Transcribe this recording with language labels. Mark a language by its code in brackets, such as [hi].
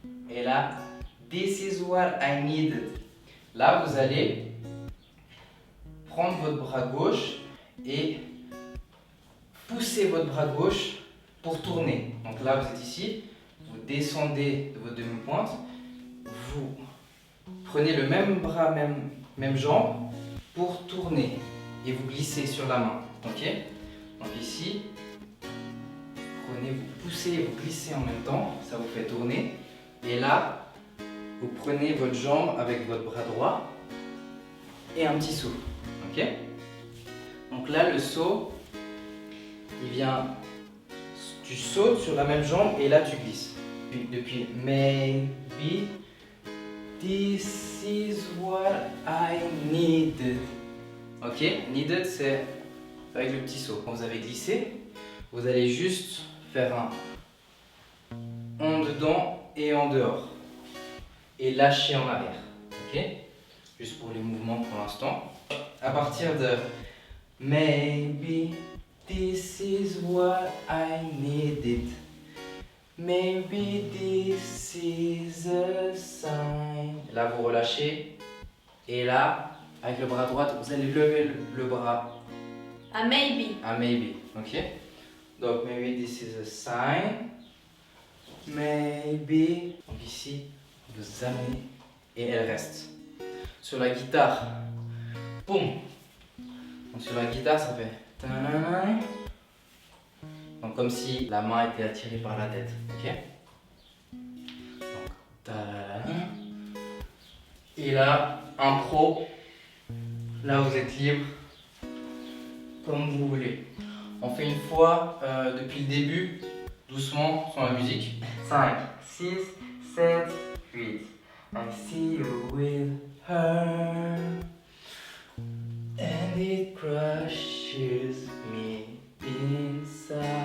[fr] Et là, [en] this is what I needed. [fr] Là, vous allez prendre votre bras gauche et pousser votre bras gauche pour tourner. Donc là, vous êtes ici, vous descendez de votre demi-pointe, vous prenez le même bras, même jambe pour tourner et vous glissez sur la main. Ok? Donc ici, prenez, vous poussez et vous glissez en même temps, ça vous fait tourner. Et là, vous prenez votre jambe avec votre bras droit et un petit saut. Ok? Donc là, le saut, il vient, tu sautes sur la même jambe et là tu glisses. Depuis [en] maybe this is what I needed. Ok? Needed, [fr] c'est avec le petit saut. Quand vous avez glissé, vous allez juste faire un en dedans et en dehors. Et lâcher en arrière. Ok? Juste pour les mouvements pour l'instant. À partir de [en] maybe this is what I needed. Maybe this is a sign. [fr] Là vous relâchez. Et là, avec le bras droit, vous allez lever le bras. À [en] maybe. [fr] À [en] maybe. [fr] Ok? Donc [en] maybe this is a sign. Maybe. [fr] Donc ici, vous amenez et elle reste. Sur la guitare, boum. Donc sur la guitare, ça fait ta-na-na. Donc comme si la main était attirée par la tête. Ok? Donc ta-da-da. Et là, impro. Là, vous êtes libre, comme vous voulez. On fait une fois depuis le début, doucement, sans la musique. 5, 6, 7, 8. [en] I see you with her, and it crushes me inside.